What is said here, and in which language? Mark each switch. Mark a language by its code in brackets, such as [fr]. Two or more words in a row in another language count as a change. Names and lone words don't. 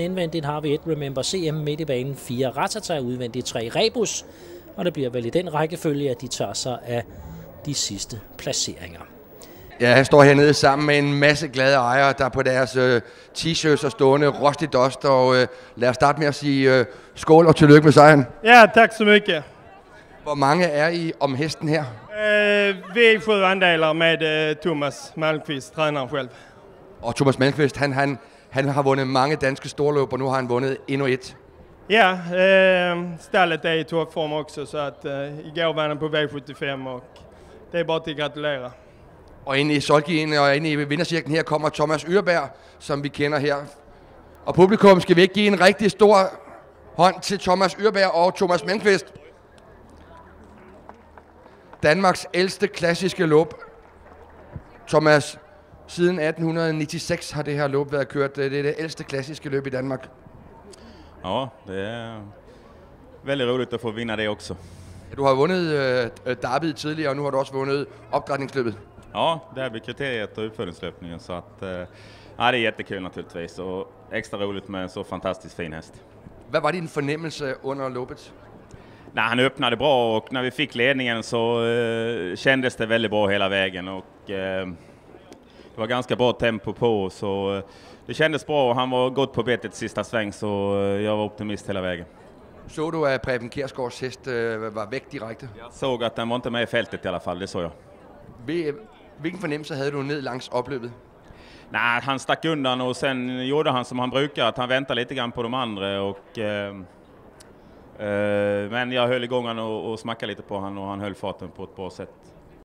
[da] Indvendigt har vi 1 Remember CM, midt i banen 4 Ratata, udvendigt 3 Rebus. Og det bliver vel i den rækkefølge, at de tager sig af de sidste placeringer. Ja, jeg står hernede sammen med en masse glade ejere, der på deres t-shirts er stående Rusty Dust. Og lad os starte med at sige skål og tillykke med sejren. [sv] Ja, tack så mycket. [da] Hvor mange er I om hesten her? [sv] Vi är 7 andelar med Thomas Malmqvist, tränaren själv. [da] Og Thomas Malmqvist, han har vundet mange danske storløb, og nu har han vundet endnu et. [sv] Ja, stallet är i toppform också, så att igår var han på V75 och det är bara till att gratulera. [da] Og inde i Solkien og inde i vindercirklen her kommer Thomas Urberg, som vi kender her. Og publikum, skal vi ikke give en rigtig stor hånd til Thomas Urberg og Thomas Malmqvist? Danmarks ældste klassiske løb. Thomas, siden 1896 har det her løb været kørt. Det er det ældste klassiske løb i Danmark. [sv] Ja, det är väldigt roligt att få vinna det också. [da] Du har vundet derbyt tidligere, og nu har du også vundet opdrætningsløbet. [sv] Ja, det här blir kriteriet och uppföljningslöpningen, så att ja, det är jättekul naturligtvis och extra roligt med en så fantastiskt fin häst. [da] Hvad var din fornemmelse under løbet? [sv] Nej, han öppnade bra och när vi fick ledningen så kändes det väldigt bra hela vägen och det var ganska bra tempo på, så det kändes bra och han var gott på betet sista sväng, så jag var optimist hela vägen. [da] Så du, at Preben Kjærsgaards hest var væk direkte? [sv] Jag såg att den var inte med i fältet i alla fall, det såg jag. [da] Hvilken fornemmelse havde du ned langs opløbet? [sv] Nej, han stack undan och sen gjorde han som han brukar, att han väntade lite grann på de andra. Men jag höll igång han och smackade lite på han och han höll farten på ett bra sätt.